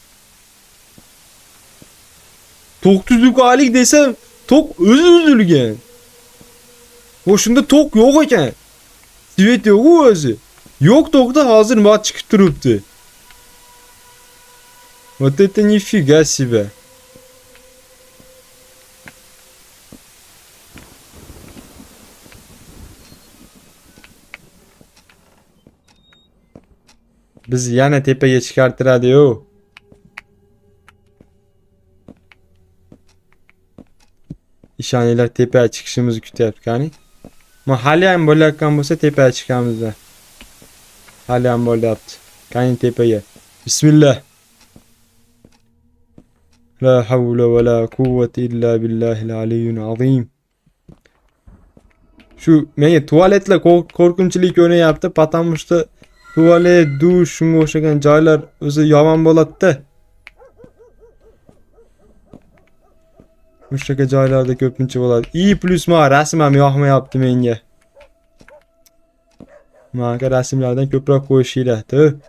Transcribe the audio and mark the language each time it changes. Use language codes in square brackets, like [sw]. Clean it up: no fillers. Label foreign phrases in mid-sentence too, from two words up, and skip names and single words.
[uz] Tok tuzukalik desam, tok o'zi uzilgan. O'shunda tok yo'q ekan. Svet yo'q o'zi. Yo'q tokda hozir nima chiqib turibdi. [ru] Вот это нифига себе. [uz] Biz yana tepaga chiqartiradi-yu. İshoninglar, tepaga chiqishimizni kutyapti, qani. Men hali ham bo'layotgan bo'lsa tepaga chiqamiz. Hali ham bo'lyapti. Qani tepaga. Bismillah. [ar] لا حول ولا قوة إلا بالله العلي العظيم. [uz] Shu menga tualetlar qo'rqinchli ko'rinyapti, [ru] потому что [uz] tuvalet, dush, shunga o'xshagan joylar o'zi yomon bo'ladi-da. O'shaga joylarda ko'pincha bo'ladi. Plus ma rasm ham yoqmayapti menga. Menga rasmlardan ko'proq qo'yishinglar-da.